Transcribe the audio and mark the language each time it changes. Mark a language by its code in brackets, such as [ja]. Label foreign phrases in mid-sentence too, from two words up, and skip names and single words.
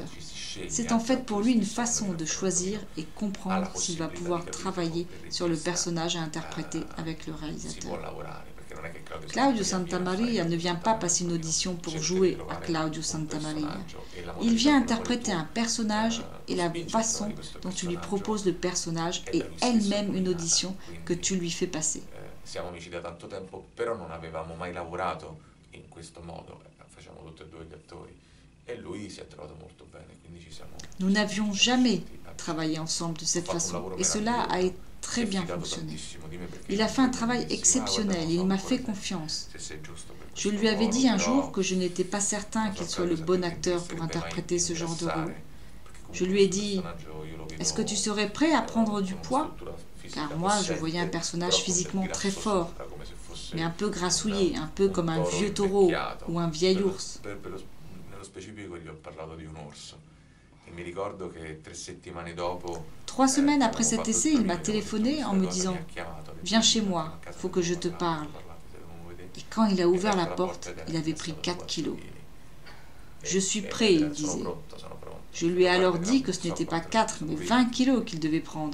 [fr] C'est en fait pour lui une façon de choisir et comprendre s'il va pouvoir travailler sur le personnage à interpréter avec le réalisateur. Claudio Santamaria ne vient pas passer une audition pour jouer à Claudio Santamaria. Il vient interpréter un personnage et la façon dont tu lui proposes le personnage est elle-même une audition que tu lui fais passer. [it] Siamo amici da tanto tempo, però non avevamo mai lavorato in questo modo, facciamo tutti e due gli attori. [fr] Nous n'avions jamais travaillé ensemble de cette façon et cela a très bien fonctionné. Il a fait un travail exceptionnel et il m'a fait confiance. Je lui avais dit un jour que je n'étais pas certain qu'il soit le bon acteur pour interpréter ce genre de rôle. Je lui ai dit « Est-ce que tu serais prêt à prendre du poids ?» Car moi, je voyais un personnage physiquement très fort, mais un peu grassouillé, un peu comme un vieux taureau ou un vieil ours. [it] Specifico gli ho parlato di un orso e mi ricordo che 3 settimane dopo [fr] 3 semaines après cet essai, il m'a téléphoné en me disant « Viens chez moi, faut que je te parle ». Et quand il a ouvert la porte, il avait pris 4 kilos. « Je suis prêt », il disait. Je lui ai alors dit que ce n'était pas 4, mais 20 kilos qu'il devait prendre.